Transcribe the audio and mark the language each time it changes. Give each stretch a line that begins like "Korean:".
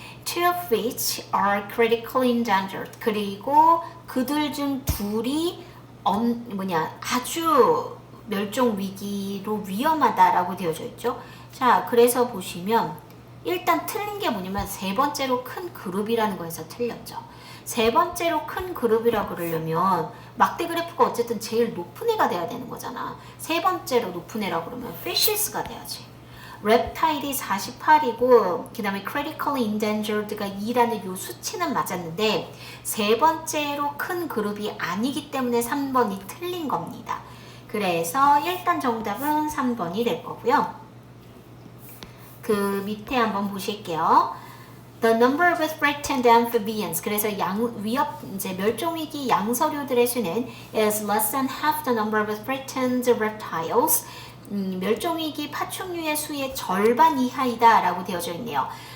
English: Two of which are critically endangered.
Korean: 그리고 그들 중 둘이 아주 멸종 위기로 위험하다라고 되어져 있죠. 자, 그래서 보시면 일단 틀린 게 뭐냐면 세 번째로 큰 그룹이라는 거에서 틀렸죠. 세 번째로 큰 그룹이라고 그러려면 막대 그래프가 어쨌든 제일 높은 애가 돼야 되는 거잖아. 세 번째로 높은 애라고 그러면 fishes가 돼야지. reptile이 48이고 그 다음에 critically endangered가 2라는 요 수치는 맞았는데 세 번째로 큰 그룹이 아니기 때문에 3번이 틀린 겁니다. 그래서 일단 정답은 3번이 될 거고요. 그 밑에 한번 보실게요.
English: The number of threatened amphibians.
Korean: 그래서 이제 멸종위기 양서류들의 수는
English: is less than half the number of threatened reptiles.
Korean: 멸종위기 파충류의 수의 절반 이하이다 라고 되어져 있네요.